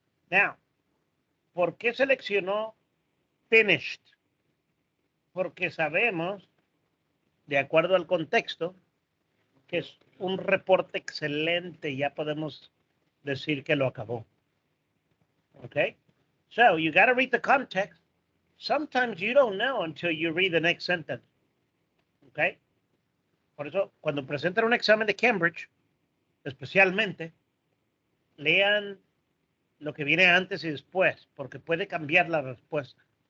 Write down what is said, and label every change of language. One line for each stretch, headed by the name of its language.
English: Now,
Spanish: ¿por qué seleccionó finished? Porque sabemos, de acuerdo al contexto, que es un reporte excelente. Ya podemos decir que lo acabó.
English: Okay? So, you got to read the context. Sometimes you don't know until you read the next sentence. Okay?
Spanish: Por eso, cuando presentan un examen de Cambridge, especialmente, lean lo que viene antes y después, porque puede cambiar la respuesta.